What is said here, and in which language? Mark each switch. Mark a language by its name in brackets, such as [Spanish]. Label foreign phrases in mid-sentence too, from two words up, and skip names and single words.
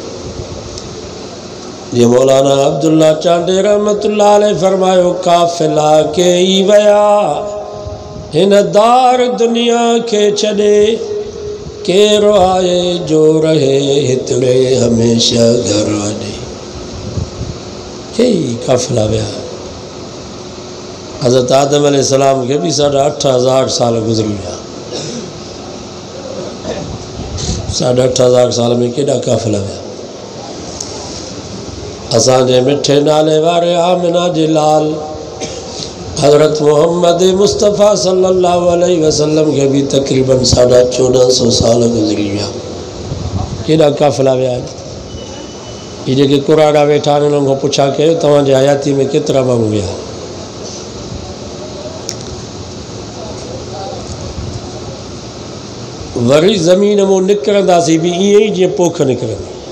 [Sindhi] जीअं मौलाना अब्दुल्ला चांडे [Arabic] رحمة الله عليه [Sindhi] फरमायो, काफ़िला के ई विया हिन दार दुनिया के छॾे, केरु आए जो रहे हितड़े हमेशा घर वॾे। कई काफ़िला विया। हज़रत आदम अलैहिस्सलाम के भी 8,500 साल गुज़री विया। 8,500 साल में केॾा काफ़िला विया। असांजे मिठे नाले वारे आमिना जे लाल हज़रत मोहम्मद मुस्तफ़ा [Arabic] صلى الله عليه وسلم [Sindhi] के भी तकरीबन 1450 साल गुज़री विया। केॾा काफ़िला विया। ये जेके कुराड़ा वेठा आहिनि उन्हनि खां पुछा कयो तव्हांजे हयाती में केतिरा माण्हू विया। वरी ज़मीन मां निकिरंदासीं बि ईअं ई जीअं पोख निकिरंदी।